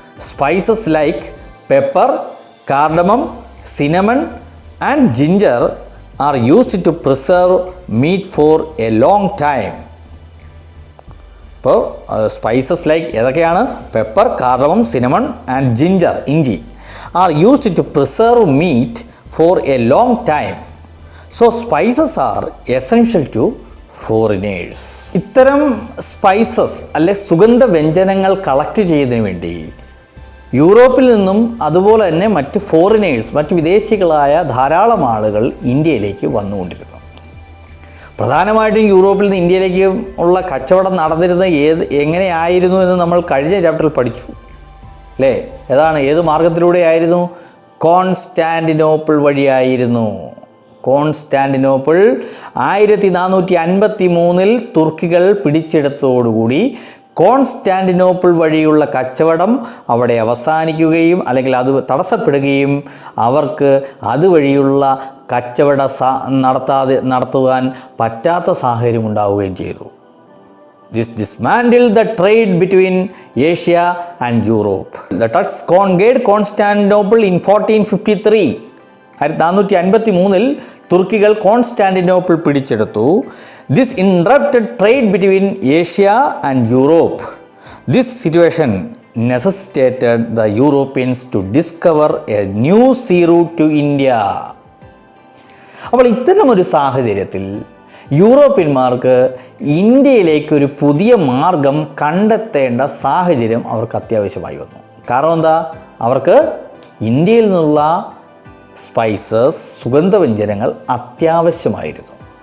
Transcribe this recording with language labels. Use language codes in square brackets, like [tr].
[en] Spices like pepper, cardamom, cinnamon and ginger are used to preserve meat for a long time. [ml] അപ്പോൾ spices like ഏതൊക്കെയാണ്? [en] Pepper, cardamom, cinnamon and ginger, ഇഞ്ചി, are used to preserve meat for a long time. So spices are essential to foreigners. [ml] ഇത്തരം spices അല്ലെ സുഗന്ധവ്യഞ്ജനങ്ങൾ collect ചെയ്യുന്നതിന് വേണ്ടി യൂറോപ്പിൽ നിന്നും അതുപോലെ തന്നെ മറ്റ് ഫോറിനേഴ്സ്, മറ്റ് വിദേശികളായ ധാരാളം ആളുകൾ ഇന്ത്യയിലേക്ക് വന്നുകൊണ്ടിരുന്നു. പ്രധാനമായിട്ടും യൂറോപ്പിൽ നിന്ന് ഇന്ത്യയിലേക്ക് ഉള്ള കച്ചവടം നടന്നിരുന്നത് എങ്ങനെയായിരുന്നു എന്ന് നമ്മൾ കഴിഞ്ഞ ചാപ്റ്ററിൽ പഠിച്ചു അല്ലേ? ഏത് മാർഗത്തിലൂടെയായിരുന്നു? കോൺസ്റ്റാന്റിനോപ്പിൾ വഴിയായിരുന്നു. കോൺസ്റ്റാന്റിനോപ്പിൾ 1453 തുർക്കികൾ പിടിച്ചെടുത്തതോടുകൂടി കോൺസ്റ്റാന്റിനോപ്പിൾ വഴിയുള്ള കച്ചവടം അവിടെ അവസാനിക്കുകയും അല്ലെങ്കിൽ അത് തടസ്സപ്പെടുകയും അവർക്ക് അതുവഴിയുള്ള കച്ചവടം നടത്തുവാൻ പറ്റാത്ത സാഹചര്യം ഉണ്ടാവുകയും ചെയ്തു. [en] This dismantled the trade between Asia and Europe. The Turks conquered Constantinople in 1453. [ml] 1453 തുർക്കികൾ Constantinople പിടിച്ചെടുത്തു. [en] This interrupted trade between Asia and Europe. This situation necessitated the Europeans to discover a new sea route to India. [ml] അപ്പോൾ ഇത്തരമൊരു സാഹചര്യത്തിൽ യൂറോപ്യന്മാർക്ക് ഇന്ത്യയിലേക്കൊരു പുതിയ മാർഗം കണ്ടെത്തേണ്ട സാഹചര്യം അവർക്ക് അത്യാവശ്യമായി വന്നു. കാരണം എന്താ? അവർക്ക് ഇന്ത്യയിൽ നിന്നുള്ള സ്പൈസസ്, സുഗന്ധവ്യഞ്ജനങ്ങൾ അത്യാവശ്യമായിരുന്നു.